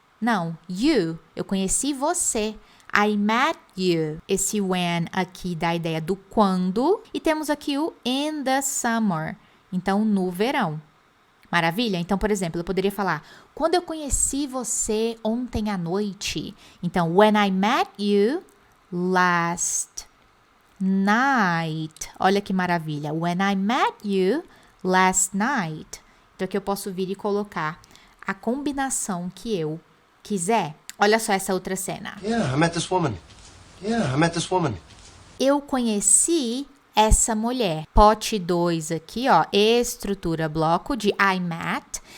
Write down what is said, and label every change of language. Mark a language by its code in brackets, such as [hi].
[pt] Não, you, eu conheci você. [en] I met you. [pt] Esse when aqui dá a ideia do quando. E temos aqui o [en] in the summer. [pt] Então, no verão. Maravilha? Então, por exemplo, eu poderia falar, quando eu conheci você ontem à noite. [en] Então, when I met you last night. [pt] Olha que maravilha. [en] When I met you last night. [pt] Então, aqui eu posso vir e colocar a combinação que eu quiser. Olha só essa outra cena. [en] Yeah, I met this woman. Yeah, I met this woman. [pt] Eu conheci essa mulher. Pote 2 aqui, ó, estrutura bloco de I met.